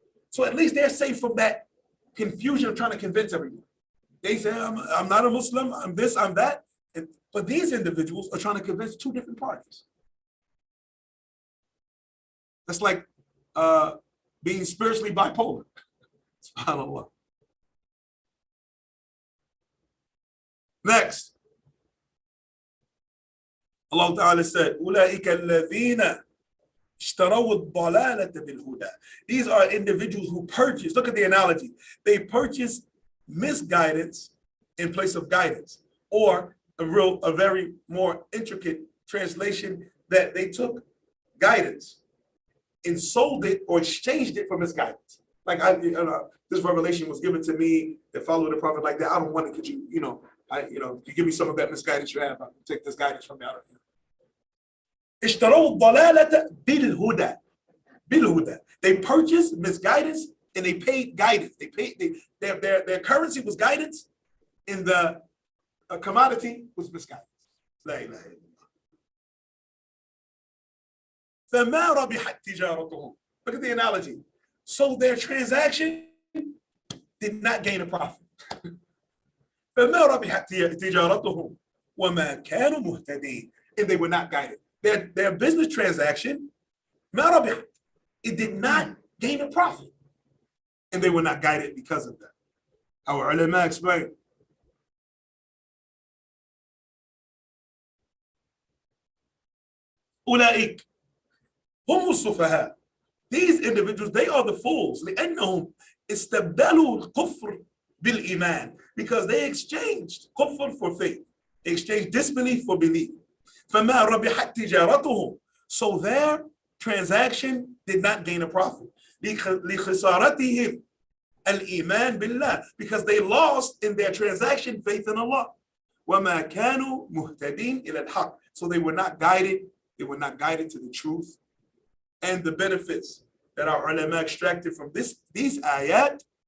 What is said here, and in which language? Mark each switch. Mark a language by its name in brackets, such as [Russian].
[English] So at least they're safe from that confusion of trying to convince everyone. They say, I'm not a Muslim, I'm this, I'm that. But these individuals are trying to convince two different parties. That's like being spiritually bipolar. SubhanAllah. Next, Allah Ta'ala said, [Arabic] أولئك الذين اشتروا الضلالة بالهدى. [English] These are individuals who purchase, look at the analogy, they purchase misguidance in place of guidance, or a very more intricate translation that they took guidance and sold it or exchanged it for misguidance. Like this revelation was given to me to follow the Prophet like that. I don't want it. Could you, you give me some of that misguidance you have, I'll take this guidance from you out of you. [Arabic] اشتروا الضلالة بالهدى. بالهدى. [English] They purchased misguidance and they paid guidance. Their currency was guidance, and the commodity was misguidance. [Arabic] لا إله إلا الله. فما ربحت تجارتهم. [English] Look at the analogy. So their transaction did not gain a profit. [Arabic] فما ربحت تجارتهم وما كانوا مهتدين. [English] And they were not guided. Their business transaction, [Arabic] ما ربحت, [English] it did not gain a profit. And they were not guided because of that. Our ulama explain. [Arabic] أولئك هم السفهاء. [English] These individuals, they are the fools. [Arabic] لأنهم استبدلوا الكفر بالإيمان. [English] Because they exchanged kufr for faith. They exchanged disbelief for belief. [Arabic] فما ربحت تجارتهم. [English] So their transaction did not gain a profit. [Arabic] لخسارتهم الإيمان بالله. [English] Because they lost in their transaction faith in Allah. [Arabic] وما كانوا مهتدين إلى الحق. [English] So they were not guided. They were not guided to the truth. And the benefits that our ulama extracted from these ayat.